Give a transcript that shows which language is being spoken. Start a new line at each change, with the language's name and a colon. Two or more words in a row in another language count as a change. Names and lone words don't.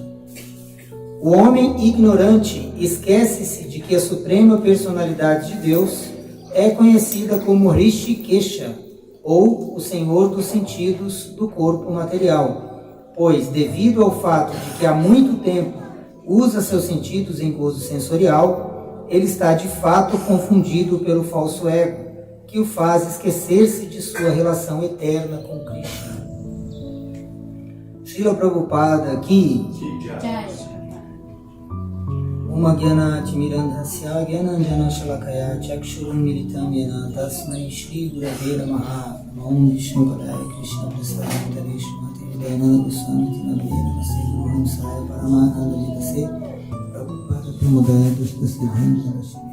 Portuguese: O homem ignorante esquece-se de que a Suprema Personalidade de Deus é conhecida como Rishikesha, ou o Senhor dos Sentidos do corpo material, pois, devido ao fato de que há muito tempo usa seus sentidos em gozo sensorial, ele está de fato confundido pelo falso ego, que o faz esquecer-se de sua relação eterna com Krishna. Srila Prabhupada aqui.
Sanskrit: Om Gyana Timirandhasya Gyananjana Shalakaya Chakshurum Militam Yena Tasmai Shri Gurave Namaha. Om Vishnu Padaya Krishna Prasad Tare Shrimati Vidayananda Goswami Tinabhe Namaste Guru Hamsaya Paramakanda Jitase Prabhupada Pramudaya Dustase Bhanta Rashime.